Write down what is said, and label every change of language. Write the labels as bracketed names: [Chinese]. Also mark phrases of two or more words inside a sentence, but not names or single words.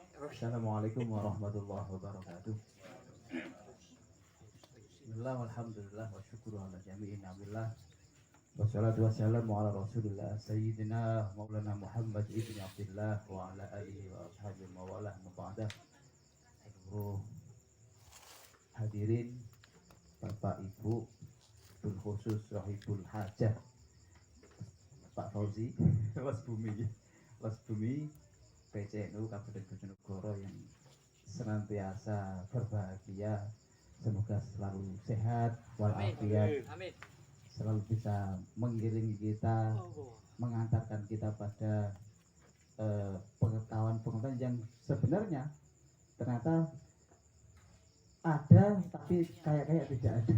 [Arabic] السلام عليكم ورحمة الله وبركاته. بسم الله والحمد لله والشكر على جميع نعم الله. والصلاة والسلام على رسول الله سيدنا مولانا محمد بن عبد الله وعلى آله وأصحابه ومن والاه أما بعد. [Indonesian] Seluruh hadirin, Bapak Ibu, [Arabic] بالخصوص [Indonesian] Rahibul Hajah Pak Fauzi Los Bumi PCNU Kabupaten Bojonegoro yang senantiasa berbahagia, semoga selalu sehat walafiat, selalu bisa mengiringi kita, mengantarkan kita pada pengetahuan-pengetahuan yang sebenarnya ternyata ada tapi kayak tidak ada.